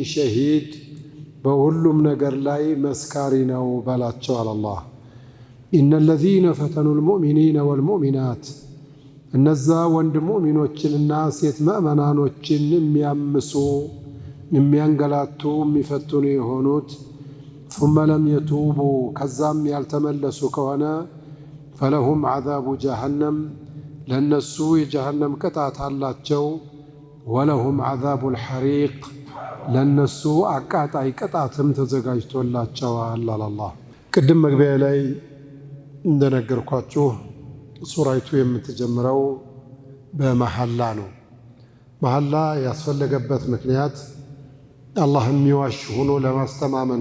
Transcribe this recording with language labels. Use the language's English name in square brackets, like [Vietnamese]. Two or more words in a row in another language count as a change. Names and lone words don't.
[Amharic] ሸሂድ በሁሉም ነገር ላይ መስካሪ ነው በላቸው። አላህ [Arabic] إن الذين فتنوا المؤمنين والمؤمنات [Amharic] እነዛ ወንድ ሙእሚኖችንና ሴት ምእመናኖችን የሚያምሱ የሚያንገላቱ የሚፈትኑ የሆኑት [Arabic] ثم لم يتوبوا [Amharic] ከዛም ያልተመለሱ ከሆነ [Arabic] فلهم عذاب جهنم [Amharic] ለነሱ የጀሃነም ቅጣት አላቸው [Arabic] ولهم عذاب الحريق [Amharic] ለነሱ አቃጣይ ቅጣትም ተዘጋጅቶላቸዋል አላህ። ቅድም መግቢያ ላይ እንደነገርኳችሁ ሱራይቱ የምትጀምረው በመሐላ ነው። መሐላ ያስፈለገበት ምክንያት አላህ የሚዋሽ ሆኖ ለማስተማመን